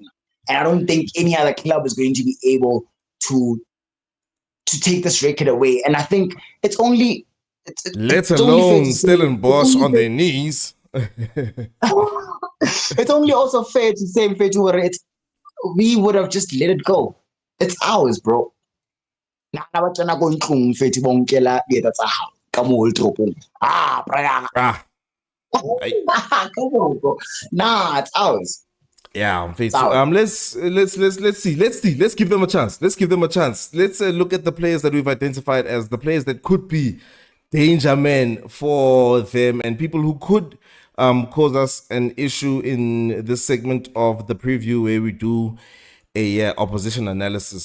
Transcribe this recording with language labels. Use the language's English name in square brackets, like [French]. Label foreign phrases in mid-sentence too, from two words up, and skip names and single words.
[English] And I don't think any other club is going to be able to take this record away. And I think it's only... Let alone Stellenbosch on their knees. It's only also fair to say, we would have just let it go. It's ours, bro. [Southern Sotho] Na ba tsena go ntlong fetse bo nkela dieta tsa hao ka mo old tropong. [English] Brian. Ah, Come on, bro. Nah, it's ours. yeah, so let's see. Let's give them a chance. Let's look at the players that we've identified as the players that could be danger men for them and people who could cause us an issue in this segment of the preview where we do a opposition analysis.